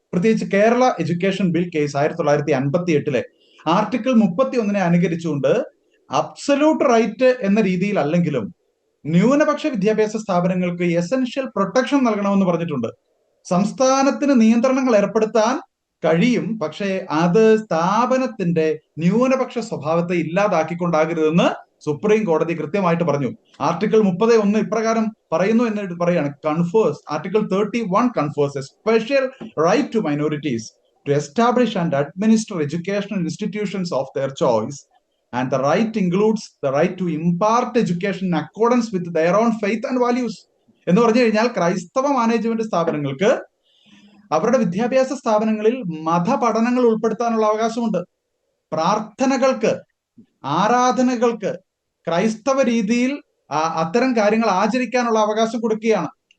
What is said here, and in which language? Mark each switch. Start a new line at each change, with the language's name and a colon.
Malayalam: പ്രത്യേകിച്ച് Kerala education bill case 1958 article 31 അനുകരിച്ചുകൊണ്ട് absolute right എന്ന രീതിയിൽ അല്ലെങ്കിലും ന്യൂനപക്ഷ വിദ്യാഭ്യാസ സ്ഥാപനങ്ങൾക്ക് എസൻഷ്യൽ പ്രൊട്ടക്ഷൻ നൽകണമെന്ന് പറഞ്ഞിട്ടുണ്ട്. സംസ്ഥാനത്തിന് നിയന്ത്രണങ്ങൾ ഏർപ്പെടുത്താൻ കഴിയും, പക്ഷേ അത് സ്ഥാപനത്തിന്റെ ന്യൂനപക്ഷ സ്വഭാവത്തെ ഇല്ലാതാക്കിക്കൊണ്ടാകരുതെന്ന് സുപ്രീം കോടതി കൃത്യമായിട്ട് പറഞ്ഞു. ആർട്ടിക്കിൾ 30(1) ഇപ്രകാരം പറയുന്നു എന്ന് പറയാണ്: article 31
English: confers a special right to minorities to establish and administer educational institutions of their choice, and the right includes the right to impart education in accordance with their own faith and values.
Malayalam: എന്ന് പറഞ്ഞു കഴിഞ്ഞാൽ ക്രൈസ്തവ management സ്ഥാപനങ്ങൾക്ക് അവരുടെ വിദ്യാഭ്യാസ സ്ഥാപനങ്ങളിൽ മതപഠനങ്ങൾ ഉൾപ്പെടുത്താനുള്ള അവകാശമുണ്ട്. പ്രാർത്ഥനകൾക്ക്, ആരാധനകൾക്ക് ക്രൈസ്തവ രീതിയിൽ അത്തരം കാര്യങ്ങൾ ആചരിക്കാനുള്ള അവകാശം കൊടുക്കുകയാണ്.